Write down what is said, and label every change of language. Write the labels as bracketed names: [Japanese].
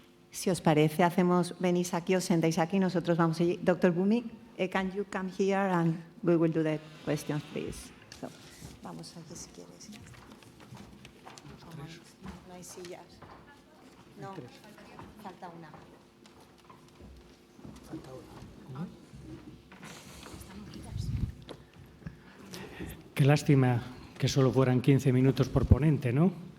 [Spanish] Si os parece, venís aquí, os sentáis aquí, nosotros vamos allí. [English] Dr. Bhumik, can you come here and we will do the questions, please. [Spanish] So, vamos aquí si quieres. No hay sillas. No, falta una. Qué lástima que solo fueran 15 minutos por ponente, ¿no?